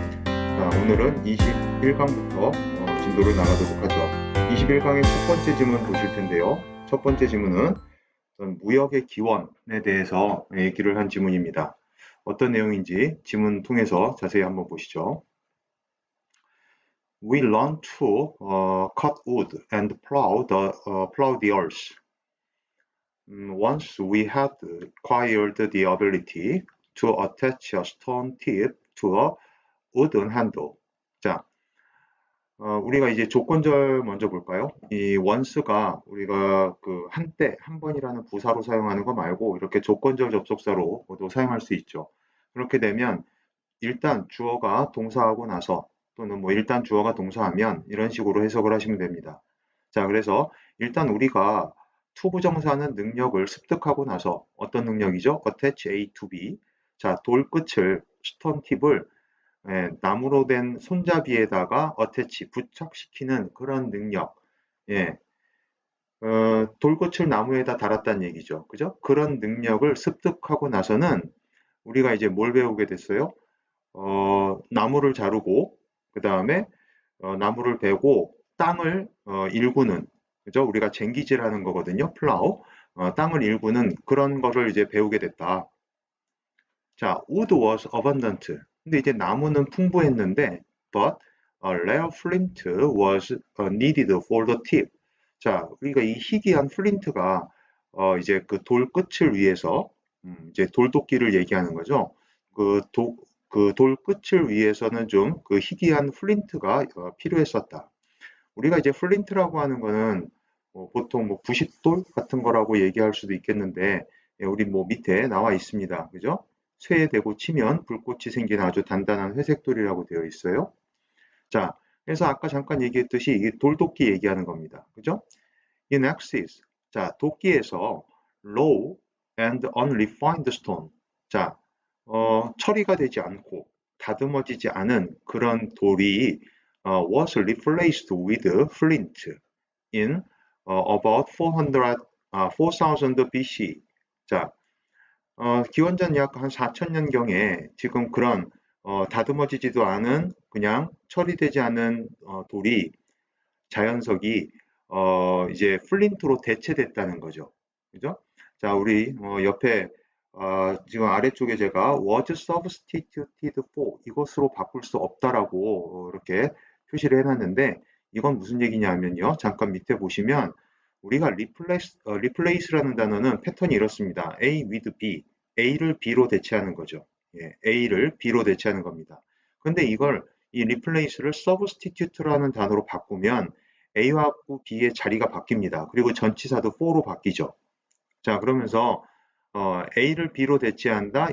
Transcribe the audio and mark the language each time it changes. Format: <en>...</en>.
<ko>자, 오늘은 21강부터 진도를 나가도록 하죠. 21강의 첫 번째 지문 보실 텐데요. 첫 번째 지문은 무역의 기원에 대해서 얘기를 한 지문입니다. 어떤 내용인지 지문 통해서 자세히 한번 보시죠.</ko> <en>We learn to cut wood and plow the earth. Once we had acquired the ability to attach a stone tip to a wooden handle.</en> <ko>자, 우리가 이제 조건절 먼저 볼까요? 이 once가 우리가 그 한때, 한 번이라는 부사로 사용하는 거 말고 이렇게 조건절 접속사로도 사용할 수 있죠. 그렇게 되면 일단 주어가 동사하고 나서 또는 뭐 일단 주어가 동사하면 이런 식으로 해석을 하시면 됩니다. 자, 그래서 일단 우리가 투부정사는 능력을 습득하고 나서 어떤 능력이죠?</ko> <en>attach A to B.</en> <ko>자, 돌끝을 스톤 팁을 나무로 된 손잡이에다가 attach 부착시키는 그런 능력. 돌끝을 나무에다 달았다는 얘기죠. 그죠? 그런 능력을 습득하고 나서는 우리가 이제 뭘 배우게 됐어요? 나무를 자르고 그 다음에 나무를 베고 땅을 일구는, 그죠? 우리가 쟁기질 하는 거거든요. 플라우. 땅을 일구는 그런 거를 이제 배우게 됐다.</ko> <en>자, wood was abundant.</en> <ko>근데 이제 나무는 풍부했는데,</ko> <en>but a rare flint was needed for the tip.</en> <ko>자, 우리가 이 희귀한 플린트가 이제 그 돌 끝을 위해서 이제 돌도끼를 얘기하는 거죠. 그 돌 끝을 위해서는 좀 그 희귀한 플린트가 필요했었다. 우리가 이제 플린트라고 하는 거는 보통 뭐 부싯돌 같은 거라고 얘기할 수도 있겠는데, 우리 뭐 밑에 나와 있습니다. 그죠? 쇠에 대고 치면 불꽃이 생기는 아주 단단한 회색돌이라고 되어 있어요. 자, 그래서 아까 잠깐 얘기했듯이 이게 돌도끼 얘기하는 겁니다.</ko> <en>그죠? In axis.</en> <ko>자, 도끼에서</ko> <en>low and unrefined stone.</en> <ko>자, 처리가 되지 않고 다듬어지지 않은 그런 돌이</ko> <en>was replaced with flint in about 4000 BC.</en> <ko>자, 기원전 약 한 4000년경에 지금 그런 다듬어지지도 않은 그냥 처리되지 않은 돌이 자연석이 이제 플린트로 대체됐다는 거죠. 그죠? 자, 우리 옆에 지금 아래쪽에 제가</ko> <en>was substituted for</en> <ko>이것으로 바꿀 수 없다라고 이렇게 표시를 해놨는데 이건 무슨 얘기냐면요. 잠깐 밑에 보시면 우리가 replace라는 단어는 패턴이 이렇습니다. A with B, A를 B로 대체하는 거죠. A를 B로 대체하는 겁니다. 근데 이걸 이 replace를 substitute라는 단어로 바꾸면 A와 B의 자리가 바뀝니다. 그리고 전치사도 for로 바뀌죠. 자, 그러면서 A를 B로 대체한다.</ko>